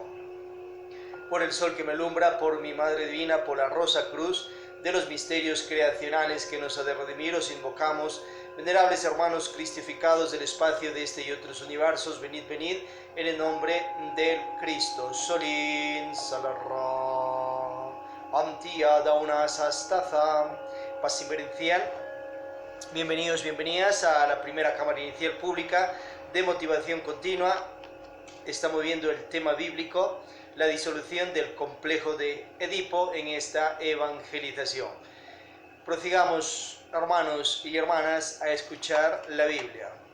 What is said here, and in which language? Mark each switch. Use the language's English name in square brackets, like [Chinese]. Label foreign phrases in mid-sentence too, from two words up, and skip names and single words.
[Spanish] Por el sol que me alumbra, por mi Madre Divina, por la rosa cruz de los misterios creacionales que nos ha de redimir, os invocamos, venerables hermanos cristificados del espacio de este y otros universos, venid, venid, en el nombre del Cristo. Solín, salarra, antia dauna sastaza, paz inverencial. Bienvenidos, bienvenidas a la primera cámara inicial pública de motivación continua. Estamos viendo el tema bíblico, la disolución del complejo de Edipo en esta evangelización. Prosigamos, hermanos y hermanas, a escuchar la Biblia.